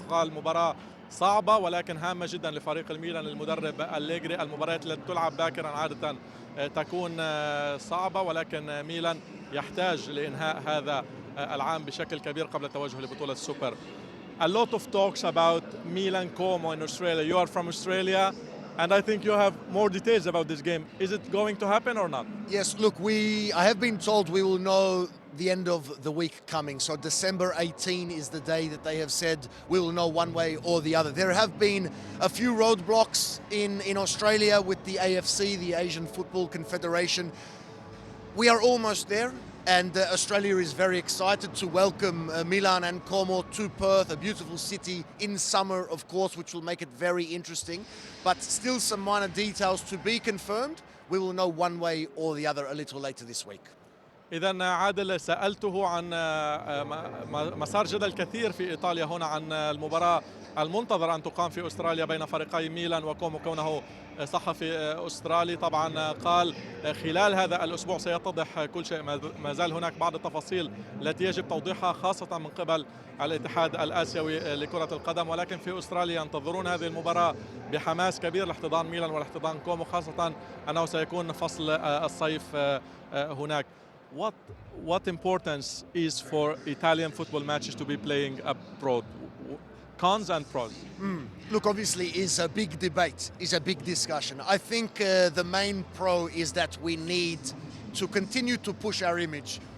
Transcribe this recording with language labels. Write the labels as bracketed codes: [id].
[ar] قال مباراة صعبة ولكن هامة جدا لفريق الميلان المدرب أليجري. المباريات التي تلعب باكرا عادة تكون صعبة، ولكن ميلان يحتاج لإنهاء هذا العام بشكل كبير قبل التوجه لبطولة السوبر. [en] A lot of talks about Milan Como in Australia. You are from Australia, and I think you have more details about this game. Is it going to happen or not? Yes, look, I have been told we will know the end of the week coming. So December 18 is the day that they have said we will know one way or the other. There have been a few roadblocks in Australia with the AFC, the Asian Football Confederation. We are almost there. And Australia is very excited to welcome Milan and Como to Perth, a beautiful city in summer, of course, which will make it very interesting. But still some minor details to be confirmed. We will know one way or the other a little later this week. [ar] إذا عادل سألته عن مسار جدل كثير في إيطاليا هنا عن المباراة المنتظرة أن تقام في أستراليا بين فريقي ميلان وكومو، كونه صحفي أسترالي. طبعا قال خلال هذا الأسبوع سيتضح كل شيء، ما زال هناك بعض التفاصيل التي يجب توضيحها خاصة من قبل الاتحاد الآسيوي لكرة القدم، ولكن في أستراليا ينتظرون هذه المباراة بحماس كبير لاحتضان ميلان ولاحتضان كومو، خاصة أنه سيكون فصل الصيف هناك. [en] What importance is for Italian football matches to be playing abroad? Cons and pros. Look, obviously, it's a big debate, it's a big discussion. I think the main pro is that we need to continue to push our image.